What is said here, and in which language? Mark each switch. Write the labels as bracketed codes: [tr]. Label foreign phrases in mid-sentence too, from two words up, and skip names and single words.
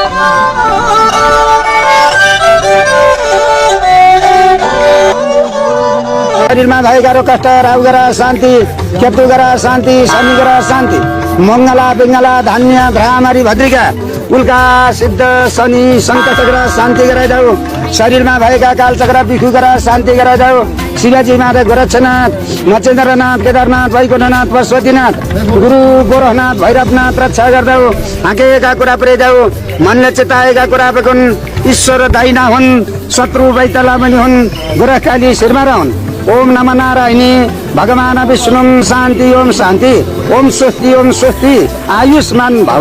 [ne] शरीरमा भएका रोग कष्ट राहु ग्रह शान्ति, केतु ग्रह शान्ति, शनि ग्रह शान्ति, मङ्गला पिङ्गला धान्य भ्रामरी भद्रिका उल्का सिद्ध शनि सङ्कट ग्रह शान्ति गराइदेऊ। शरीरमा भएका कालचक्र बिखु ग्रह शान्ति गराइदेऊ। शिवजी महादेव गोरक्षनाथ, मचेन्द्रनाथ, केदारनाथ, वैकुण्ठनाथ, पशुपतिनाथ, गुरु गोरखनाथ, भैरवनाथ रक्षा गर्देऊ। हाँकेका कुरा पुर्याइदेऊ। मनले चिताएका कुरा बेकुन्। ईश्वर दाइना हुन्, शत्रु बैतला पनि हुन्, गोरखकाली शिरमा रहन्। ओम नमः नारायणी, भगवान विष्णु शान्ति, ओम शान्ति, ओम स्वस्ति, ओम स्वस्ति। [sa] आयुष्मान भव।